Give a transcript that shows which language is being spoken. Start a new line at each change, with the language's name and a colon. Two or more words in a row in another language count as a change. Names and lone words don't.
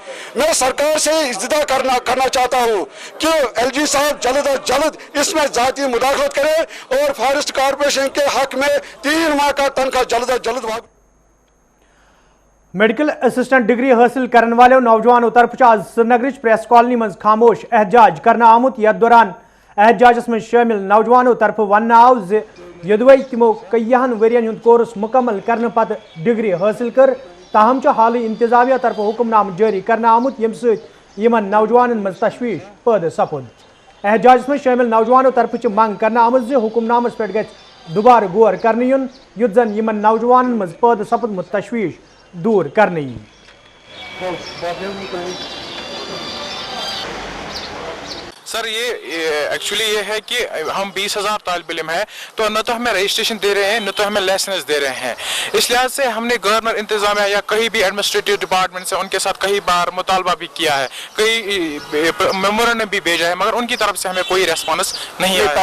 Urdu: میں سرکار سے استدعا کرنا چاہتا ہوں کہ ایل جی صاحب جلد از جلد اس میں ذاتی مداخلت کرے اور فارسٹ کارپوریشن کے حق میں 3 ماہ کا تنخواہ جلد از جلد
English: medical assistant
Kashmiri: ڈگری حاصل کرنے والوں نوجوانوں طرف آج سرینگر پریس کالونی من خاموش احتجاج کرنے آمت. یتھ دوران احتجاجس من شامل نوجوانوں طرف ون آو زدوے تمو کئیہن ورین ہند کورس مکمل کرنے پتہ ڈگری حاصل کر, تاہم حالی انتظامیہ طرف حکم نامہ جاری کرنے آمت یم ست یمن نوجوانن من تشویش پید سپد. احتجاجس من شامل نوجوانوں طرف منگ کرنے آمت حکم نامس پہ گژھِ دوبارہ غور کرنے یُن یُتھ زن یمن نوجوانن من پید سپدمت تشویش دور کرنے.
Urdu: سر یہ ایکچولی یہ ہے کہ ہم 20,000 طالب علم ہیں, تو نہ تو ہمیں رجسٹریشن دے رہے ہیں نہ تو ہمیں لائسنس دے رہے ہیں. اس لحاظ سے ہم نے گورنر انتظامیہ یا کہیں بھی
English: administrative department
Urdu: سے ان کے ساتھ کئی بار مطالبہ بھی کیا ہے, کئی میمورنڈم بھی بھیجا ہے, مگر ان کی طرف سے ہمیں کوئی ریسپانس نہیں آیا.